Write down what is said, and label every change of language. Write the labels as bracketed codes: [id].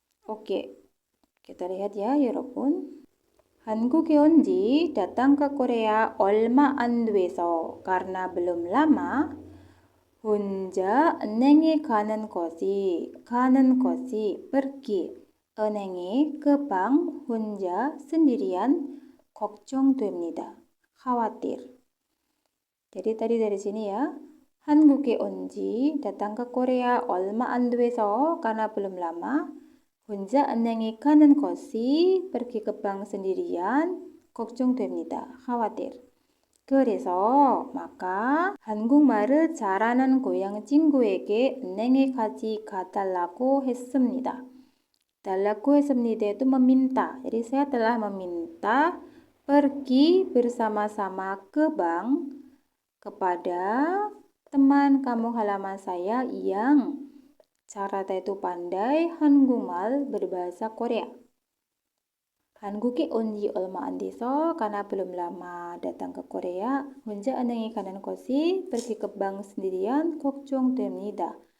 [id] Oke, kita lihat ya [ko] 여러분. 한국에 온 지 [id] datang ke Korea [ko] 얼마 안 돼서 [id] karena belum lama [ko] 혼자 은행에 가는 것이 pergi 은행에 [id] ke bank [ko] 혼자 [id] sendirian [ko] 걱정됩니다. [id] khawatir. Jadi tadi dari sini ya. [ko] 한국에 온 지 [id] datang ke Korea [ko] 얼마 안 돼서 [id] karena belum lama. [ko] 혼자 은행에 가는 것이 [id] pergi ke bank sendirian [ko] 걱정됩니다. [id] khawatir. [ko] 그래서 [id] maka [ko] 한국말을 잘하는 고향 친구에게 은행에 같이 가달라고 했습니다. 달라고 했습니다 [id] itu meminta. Jadi saya telah meminta pergi bersama-sama ke bank kepada teman kampung halaman saya yang cara itu pandai [ko] 한국말 [id] berbahasa Korea. [ko] 한국에 온 지 얼마 안 돼서 [id] karena belum lama datang ke Korea. [ko] 혼자 은행에 가는 것이 [id] pergi ke bank sendirian [ko] 걱정됩니다.